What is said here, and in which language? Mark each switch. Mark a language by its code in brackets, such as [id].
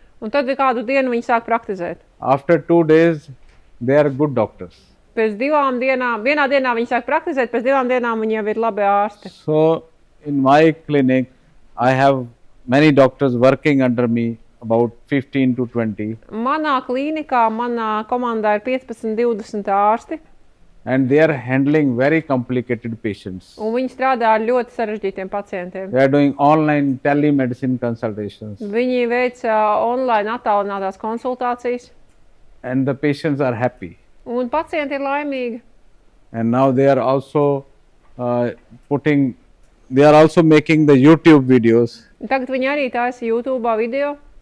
[lv] Un tad kādu dienu viņi sāk praktizēt. [en] After 2 days they are good doctors. [lv] Pēc 2 dienām, vienā dienā viņi sāk praktizēt, pēc 2 dienām viņi jau ir labi ārsti. [en] So in my clinic I have many doctors working under me, about 15 to 20, [lv] Manā klīnikā, manā komandā ir 15-20 ārsti, [en] and they are handling very complicated patients. [lv] un viņi strādā ar ļoti sarežģītiem pacientiem. [en] They are doing online telemedicine consultations, [lv] Viņi veic online attālinātās konsultācijas, [en] and the patients are happy. [lv] un pacienti ir laimīgi. [en] And now they are also putting they are also making the YouTube videos, [lv] Tagad viņi arī taisa YouTube video